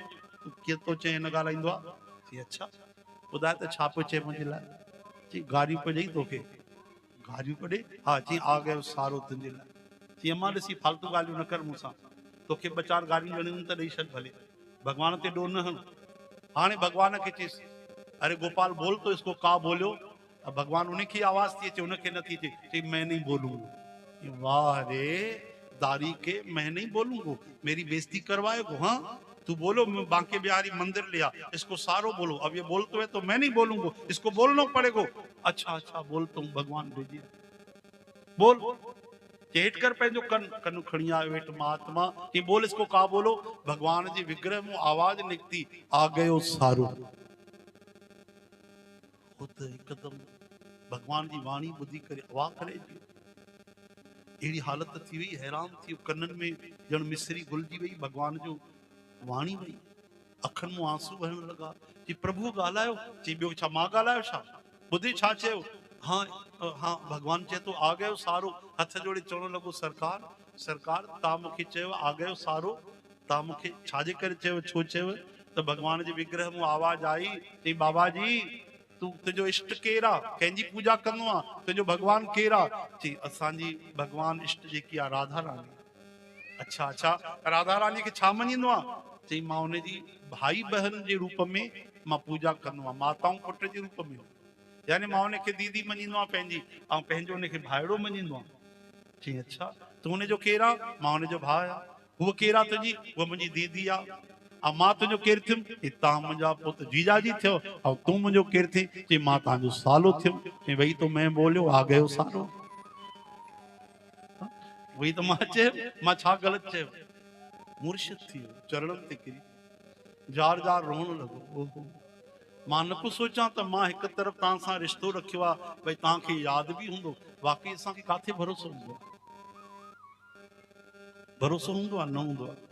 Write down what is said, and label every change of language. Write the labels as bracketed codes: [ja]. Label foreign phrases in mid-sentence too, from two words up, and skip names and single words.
[sd] तूं कीअं थो चए न ॻाल्हाईंदो आहे? चई अच्छा, ॿुधाए त छा पियो चए मुंहिंजे लाइ? चई गारियूं पियो ॾेई तोखे। गारियूं पियो ॾे? हा। चई [hi] आ गयो सारो [sd] तुंहिंजे लाइ। चई अम्मा ॾिसी फालतू ॻाल्हियूं न कर मूंसां, तोखे ॿ चार गारियूं ॾियणियूं त ॾेई छॾ भले, भगवान ते ॾोह न हण। हाणे भगवान खे चयसि [hi] अरे गोपाल बोल तो इसको, का बोलियो? [sd] अब भगवान [hi] उनकी आवाज [sd] थी अचे, उनखे नथी अचे। चई [hi] मैं नहीं बोलूंगा। वाह रे दारी के, मैं नहीं बोलूंगा, मेरी बेइज्जती करवाएगो? हाँ तू बोलो, बांके बिहारी मंदिर लिया, इसको सारो बोलो। अब ये बोलते है तो मैं नहीं बोलूंगा, इसको बोलना पड़ेगा। अच्छा अच्छा बोलता हूँ भगवान भेजिए, बोल। [sd] चेट कर पंहिंजो कन कन खणी आयो हेठि महात्मा। [hi] कि बोल इसको का बोलो? [sd] भगवान जी विग्रह में आवाज निकती, [hi] आ गयो सारो। [sd] खुद हिकदम भगवान जी वाणी ॿुधी करे अवाक रहिजी वियो। अहिड़ी हालत थी वई, हैरान थी वियो, कननि में ॼण मिसरी घुलिजी वई, भगवान जो वाणी वई, अखियुनि मां आंसू वहण लॻा। चई प्रभु ॻाल्हायो? चई ॿियो छा मां ॻाल्हायो छा? ॿुधी छा चयो? हाँ हाँ [hi] भगवान चए तो आ गयो सारो। [sd] हथ जोड़े चवण लॻो सरकार सरकार तव्हां मूंखे चयो [hi] आ गयो सारो, [sd] तव्हां मूंखे छाजे करे चयो, छो चयो? त भगवान जे विग्रह में आवाज आई। चई बाबा जी तू तुंहिंजो इष्ट केरु आहे? कंहिंजी पूजा कंदो आहे? तुंहिंजो भगवान केरु आहे? चई असांजी भगवान इष्ट जेकी आहे राधा रानी। अच्छा अच्छा, राधा रानी खे छा मञींदो आहे? चई मां हुनजी भाई बहन जे रूप में मां पूजा कंदो आहियां, माता ऐं पुट जे रूप में, यानी मां हुनखे दीदी मञींदो आहियां पंहिंजी, ऐं पंहिंजो हुनखे भाइड़ो मञींदो आहियां। चई अच्छा, तूं हुनजो केरु आहे? मां हुनजो भाउ आहियां। हूअ केरु आहे तुंहिंजी? उहा मुंहिंजी दीदी आहे। ऐं मां तुंहिंजो केरु थियुमि? तव्हां मुंहिंजा पुट जीजाजी थियो। ऐं तूं मुंहिंजो केरु थी? चई मां तव्हांजो सालो थियुमि। [hi] चई वही तो मैं बोलियो, आ गयो सारो। [sd] वही तो मां चयो, मां छा ग़लति चयो? मुर्शिद थी वियो, चरणनि ते किरी जार जार रोअण लॻो। ओहो, मां न पियो सोचां त मां हिकु तरफ़ तव्हां सां रिश्तो रखियो आहे, भई तव्हांखे यादि बि हूंदो, वाकई असांखे किथे भरोसो हूंदो आहे? भरोसो हूंदो आहे? न हूंदो आहे।